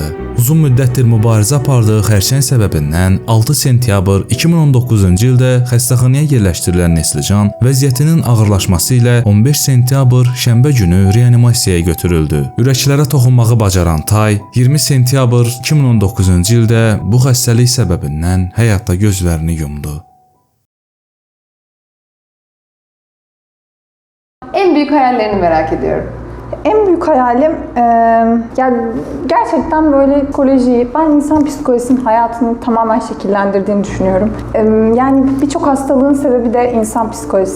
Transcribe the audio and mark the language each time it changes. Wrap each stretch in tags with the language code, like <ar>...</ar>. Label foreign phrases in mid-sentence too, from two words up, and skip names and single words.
<az>Uzun müddətdir mübarizə apardığı xərçəng səbəbindən 6 sentyabr 2019-cu ildə xəstəxanaya yerləşdirilən Nəslican vəziyyətinin ağırlaşması ilə 15 sentyabr şənbə günü reanimasiyaya götürüldü. Ürəklərə toxunmağı bacaran Tay 20 sentyabr 2019-cu ildə bu xəstəlik səbəbindən həyatda gözlərini yumdu.</az> <tr>En büyük hayallerini merak ediyorum. En büyük hayalim yani gerçekten böyle psikolojiyi, ben insan psikolojisinin hayatını tamamen şekillendirdiğini düşünüyorum. Yani birçok hastalığın sebebi de insan psikolojisi.</tr>